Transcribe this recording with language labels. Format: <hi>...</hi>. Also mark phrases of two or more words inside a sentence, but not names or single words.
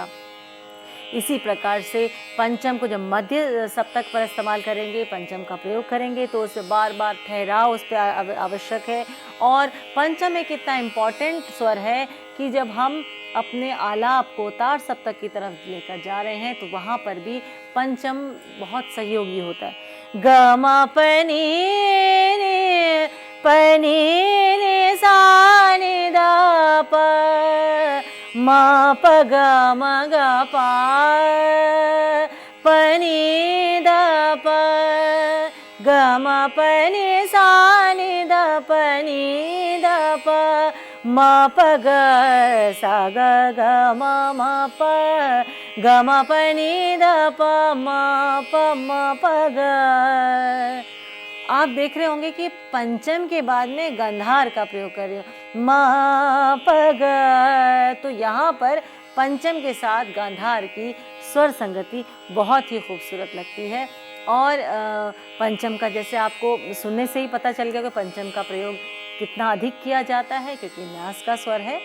<hi>इसी प्रकार से पंचम को जब मध्य सप्तक पर इस्तेमाल करेंगे, पंचम का प्रयोग करेंगे, तो उसे बार बार ठहराव उस पर आवश्यक है। और पंचम एक इतना इम्पॉर्टेंट स्वर है कि जब हम अपने आलाप को तार सप्तक की तरफ लेकर जा रहे हैं तो वहाँ पर भी पंचम बहुत सहयोगी होता है। ग म प नि सा नि द प म प ग म ग प प नि द प ग म प नि सा नि द प नि द प म प ग सा ग ग म म प ग म प नि द प म प म प ग। आप देख रहे होंगे कि पंचम के बाद में गंधार का प्रयोग कर रही हूँ, म प ग। तो यहाँ पर पंचम के साथ गांधार की स्वर संगति बहुत ही खूबसूरत लगती है। और पंचम का जैसे आपको सुनने से ही पता चल गया कि पंचम का प्रयोग कितना अधिक किया जाता है, क्योंकि न्यास का स्वर है।</hi>